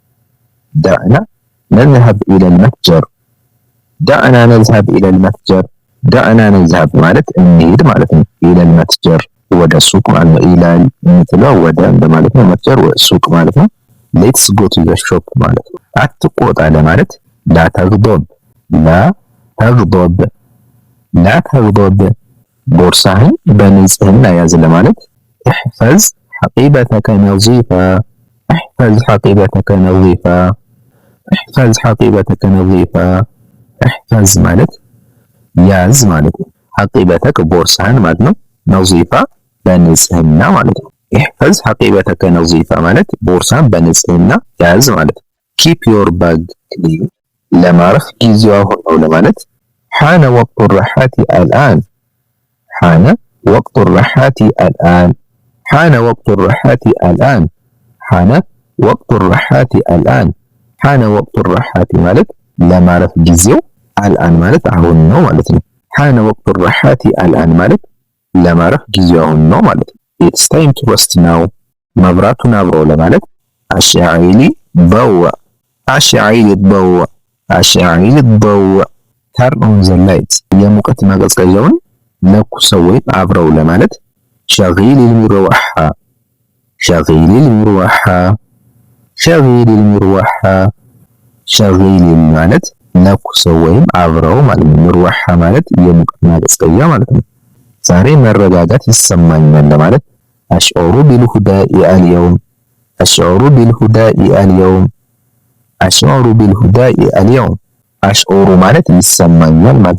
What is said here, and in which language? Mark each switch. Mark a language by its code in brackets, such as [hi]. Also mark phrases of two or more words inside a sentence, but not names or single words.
[ar] دعنا نذهب إلى المتجر دعنا نذهب إلى المتجر دعنا نذهب إلى المتجر [am] ዳዕና ነዝሀብ ማለት እንሂድ ማለት ነው። ኢለል መትጀር ወደ ሱቅ ማለት ነው። ኢላል የምትለው ወደ እንደማለት ነው። መትጀር ሱቅ ማለት ነው። [en] let's go to the shop [am] ማለት ነው። አትቆጣ ለማለት [ar] لا تغضب لا تغضب لا تغضب [am] ቦርሳህን በንጽህና ያዝ ለማለት [ar] احفظ حقيبتك نظيفة احفظ حقيبتك نظيفة احفظ حقيبتك نظيفة احفظ [am] ማለት ያዝ ማለት ነው። حقيبتك ቦርሳህን ማለት ነው። ነظيفة በንጽህና ማለት ነው። [ar] احفظ حقيبتك نظيفة [am] ማለት ቦርሳን በንጽህና ያዝ ማለት ነው። [en] keep your bag clean [am] ለማረፍ ጊዜው አሁን ነው ለማለት [ar] حان وقت الراحة الآن حان وقت الراحة الآن حان وقت الراحة الآن حان وقت الراحة الآن حان وقت الراحة [am] ማለት ለማረፍ ጊዜው الآن ማለት አሁን ነው ማለት ነው። [ar] حان وقت الراحة الآن [am] ማለት ለማረፍ ጊዜው አሁን ነው ማለት ነው። [en] it's time to rest now [am] መብራቱን አብረው ለማለት [ar] أشعل ضوء أشعل ضوء أشعل ضوء [en] turn on the light [am] የሙቀት ማቀዝቀዣውን ለኩሰው ወይም አብረው ለማለት [ar] شغل المروحة شغل المروحة شغل المروحة [am] ሸጊል ማለት ለኩሰው ወይም አብረው ማለት ነው። ምሩዋሓ ማለት የሙቀት ማቀዝቀዣ ማለት ነው። ዛሬ መረጋጋት ይሰማኛል ለማለት [ar] أشعر بالهدوء اليوم أشعر بالهدوء اليوم أشعر بالهدوء اليوم [am] አሽዑሩ ማለት ይሰማኛል ማለት